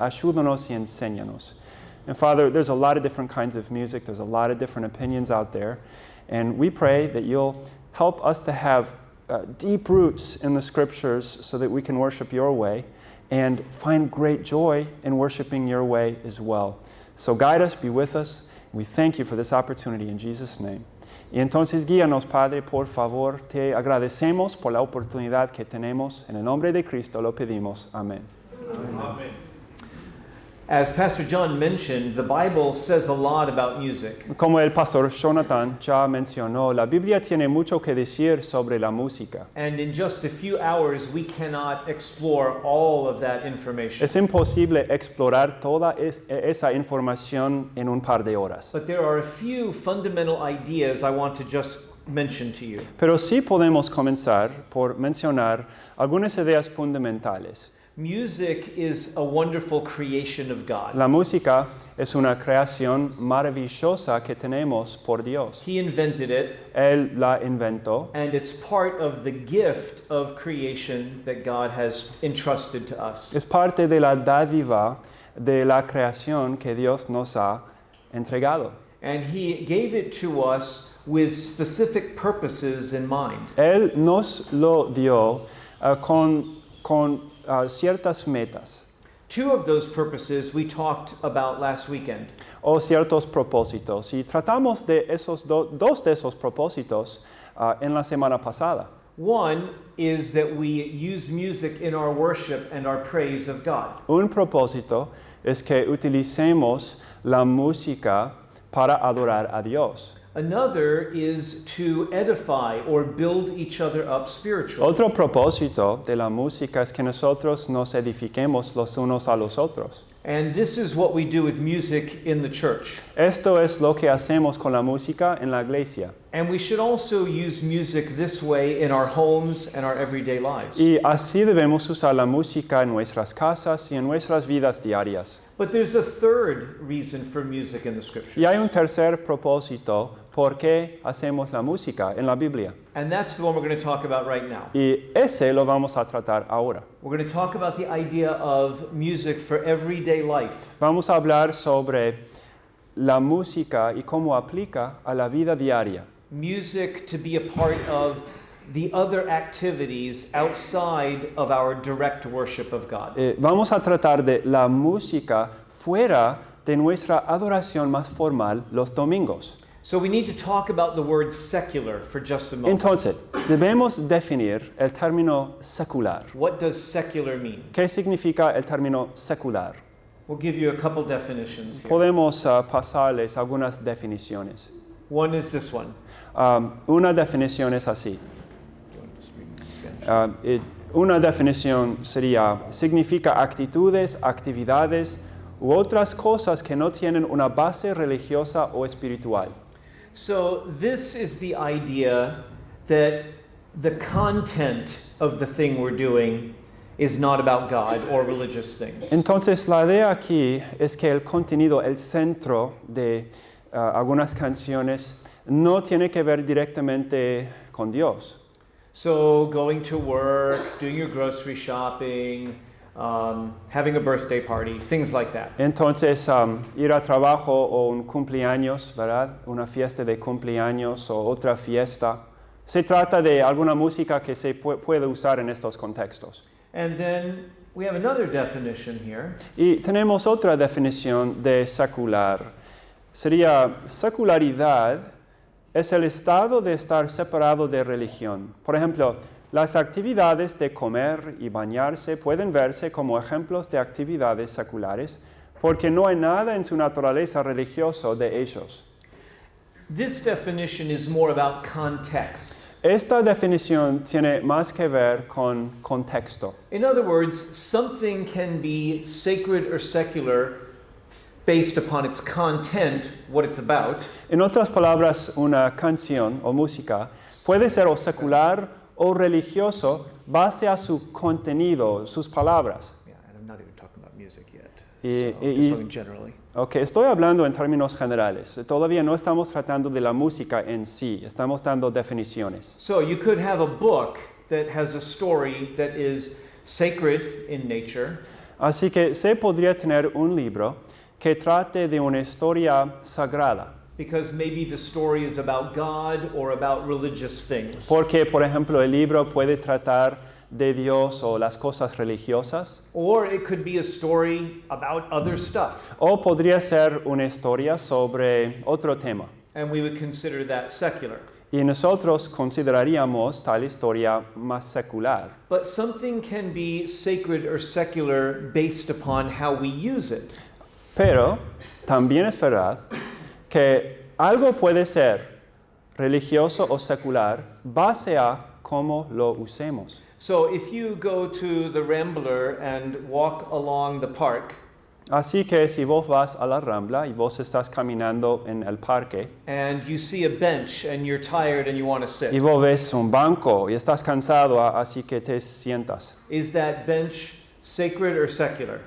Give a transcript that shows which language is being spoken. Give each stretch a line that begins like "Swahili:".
Spanish: Ayúdanos y enséñanos.
English: And Father, there's a lot of different kinds of music. There's a lot of different opinions out there. And we pray that you'll help us to have deep roots in the Scriptures so that we can worship your way and find great joy in worshiping your way as well. So guide us, be with us. We thank you for this opportunity in Jesus' name.
Spanish: Y entonces guíanos, Padre, por favor. Te agradecemos por la oportunidad que tenemos. En el nombre de Cristo lo pedimos. Amén.
English: Amen. As Pastor John mentioned, the Bible says a lot about music.
Spanish: Como el pastor Jonathan ya mencionó, la Biblia tiene mucho que decir sobre la música.
English: And in just a few hours, we cannot explore all of that information.
Spanish: Es imposible explorar toda esa información en un par de horas.
English: But there are a few fundamental ideas I want to just mention to you.
Spanish: Pero sí podemos comenzar por mencionar algunas ideas fundamentales.
English: Music is a wonderful creation of God.
Spanish: La música es una creación maravillosa que tenemos por Dios.
English: He invented it,
Spanish: Él la inventó
English: and it's part of the gift of creation that God has entrusted to us.
Spanish: es parte de la dádiva de la creación que Dios nos ha entregado.
English: And He gave it to us with specific purposes in mind.
Spanish: Él nos lo dio con ciertas metas
English: Two of those purposes we talked about last weekend.
Spanish: o ciertos propósitos. Y tratamos de esos dos de esos propósitos en la semana pasada.
English: One is that we use music in our worship and our praise of God.
Spanish: Un propósito es que utilicemos la música para adorar a Dios.
English: Another is to edify or build each other up spiritually.
Spanish: Otro propósito de la música es que nosotros nos edifiquemos los unos a los otros.
English: And this is what we do with music in the church.
Spanish: Esto es lo que hacemos con la música en la iglesia.
English: And we should also use music this way in our homes and our everyday lives.
Spanish: Y así debemos usar la música en nuestras casas y en nuestras vidas diarias.
English: But there's a third reason for music in the scriptures.
Spanish: Y hay un tercer propósito por qué hacemos la música en la Biblia.
English: And that's the one we're going to talk about right now.
Spanish: Y ese lo vamos a tratar ahora.
English: We're going to talk about the idea of music for everyday life.
Spanish: Vamos a hablar sobre la música y cómo aplica a la vida diaria.
English: Music to be a part of the other activities outside of our direct worship of God.
Spanish: Vamos a tratar de la música fuera de nuestra adoración más formal los domingos.
English: So we need to talk about the word secular for just a moment.
Spanish: Entonces, debemos definir el término secular.
English: What does secular mean?
Spanish: ¿Qué significa el término secular?
English: We'll give you a couple definitions here.
Spanish: Podemos pasarles algunas definiciones.
English: One is this one.
Spanish: Una definición es así.
English: You want to just read in Spanish?
Spanish: Una definición sería, significa actitudes, actividades u otras cosas que no tienen una base religiosa o espiritual.
English: So this is the idea that the content of the thing we're doing is not about God or religious things.
Spanish: Entonces, la idea aquí es que el contenido, el centro de algunas canciones no tiene que ver directamente con Dios.
English: So going to work, doing your grocery shopping, having a birthday party, things like that.
Spanish: Entonces, ir a trabajo o un cumpleaños, ¿verdad? Una fiesta de cumpleaños o otra fiesta. Se trata de alguna música que se puede usar en estos contextos.
English: And then we have another definition here.
Spanish: Y tenemos otra definición de secular. Sería secularidad es el estado de estar separado de religión. Por ejemplo, las actividades de comer y bañarse pueden verse como ejemplos de actividades seculares porque no hay nada en su naturaleza religiosa de ellos.
English: This definition is more about context.
Spanish: Esta definición tiene más que ver con contexto.
English: In other words, something can be sacred or secular based upon its content, what it's about,
Spanish: En otras palabras, una canción o música puede ser o secular o religioso base a su contenido, sus palabras.
English: yeah, and I'm not even talking about music yet.
Spanish: Y-
English: So,
Spanish: y-
English: just talking generally.
Spanish: Ok, estoy hablando en términos generales. Todavía no estamos tratando de la música en sí, estamos dando definiciones.
English: So you could have a book that has a story that is sacred in nature,
Spanish: Así que se podría tener un libro que trate de una historia sagrada.
English: because maybe the story is about God or about religious things.
Spanish: Porque, por ejemplo, el libro puede tratar de Dios o las cosas religiosas.
English: Or it could be a story about other stuff,
Spanish: O podría ser una historia sobre otro tema.
English: and we would consider that secular.
Spanish: Y nosotros consideraríamos tal historia más secular.
English: But something can be sacred or secular based upon how we use it.
Spanish: Pero también es verdad que algo puede ser religioso o secular base a cómo lo usemos.
English: So if you go to the Rambler and walk along the park,
Spanish: Así que si vos vas a la Rambla y vos estás caminando en el parque
English: and you see a bench and you're tired and you want to
Spanish: y
English: sit,
Spanish: vos ves un banco y estás cansado, así que te sientas.
English: is that bench sacred or secular?